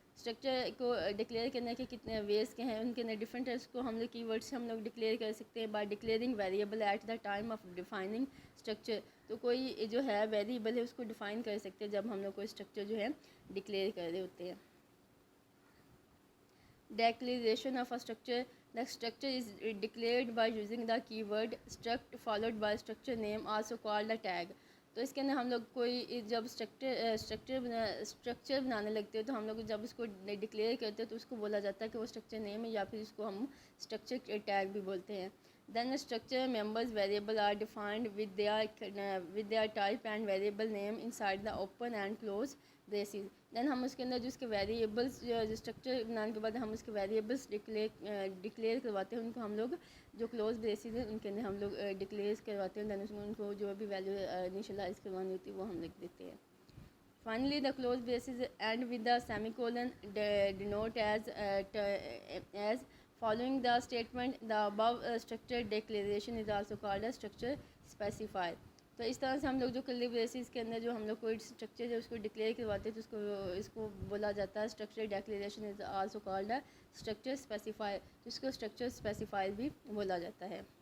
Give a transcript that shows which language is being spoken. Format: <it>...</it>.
<ur>Structure کو declare کرنے کے کتنے ویز کے ہیں, ان کے اندر ڈفرینٹ ہے, اس کو ہم لوگ کی ورڈ سے ہم لوگ ڈکلیئر کر سکتے ہیں.</ur> <en>by declaring variable at the time of defining structure,</en> <ur>تو کوئی جو ہے ویریبل ہے اس کو ڈیفائن کر سکتے ہیں جب ہم لوگ کوئی اسٹرکچر جو ہے ڈکلیئر کر رہے ہوتے ہیں.</ur> <en>Declaration of a structure, the structure is declared by using the keyword struct followed by structure name also called a tag.</en> <ur>تو اس کے اندر ہم لوگ کوئی جب اسٹرکچر بنانے لگتے ہیں تو ہم لوگ جب اس کو ڈکلیئر کرتے ہیں تو اس کو بولا جاتا ہے کہ وہ اسٹرکچر نیم ہے, یا پھر اس کو ہم اسٹرکچر ٹیگ بھی بولتے ہیں.</ur> <en>Then the structure members variable are defined with their type and variable name inside the open and close braces.</en> <ur>دین ہم اس کے اندر جو اس کے ویریبلس جو اسٹرکچر بنانے کے بعد ہم اس کے ویریبلس ڈکلیئر کرواتے ہیں, ان کو ہم لوگ جو کلوز بیسز ہیں ان کے اندر ہم لوگ ڈکلیئر کرواتے ہیں. دین اس میں ان کو جو بھی ویلیو انیشلائز کروانی ہوتی ہے وہ ہم لکھ دیتے ہیں.</ur> <en>Finally the close braces end with the semicolon denote as following the statement the above structure declaration is also called a structure specifier.</en> <ur>تو اس طرح سے ہم لوگ جو کرلی بریسز کے اندر جو ہم لوگ کوئی اسٹرکچر جو اس کو ڈکلیئر کرواتے ہیں تو اس کو بولا جاتا ہے</ur> <en>structure declaration is also called a structure specifier,</en> <ur>جس کو اسٹرکچر اسپیسیفائر بھی بولا جاتا ہے.</ur>